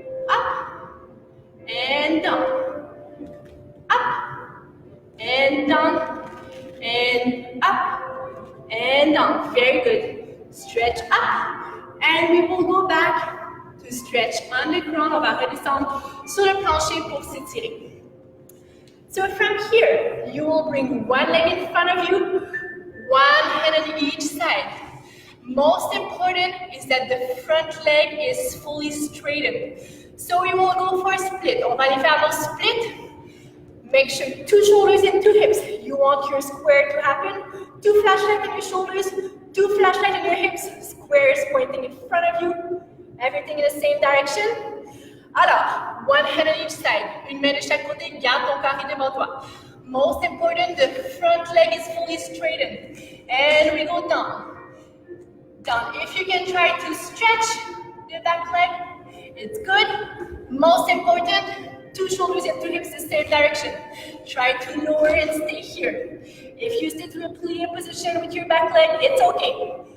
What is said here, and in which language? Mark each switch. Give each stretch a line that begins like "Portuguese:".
English: Up, and down. Up, and down, and up, and down. Very good. Stretch up, and we will go back to stretch on the ground.
French: On va redescendre sur le plancher pour s'étirer.
English: So from here, you will bring one leg in front of you, one hand on each side. Most important is that the front leg is fully straightened. So we will go for a split.
French: On va aller faire nos split.
English: Make sure 2 shoulders and 2 hips. You want your square to happen. 2 flash legs on your shoulders, 2 flashlights in your hips, squares pointing in front of you, everything in the same direction.
French: Alors,
English: one hand on each side,
French: une main de chaque côté, garde ton carré devant toi.
English: Most important, the front leg is fully straightened. And we go down. Down. If you can try to stretch the back leg, it's good. Most important, 2 shoulders and 2 hips the same direction. Try to lower and stay here. If you stay to a plie position with your back leg, it's okay.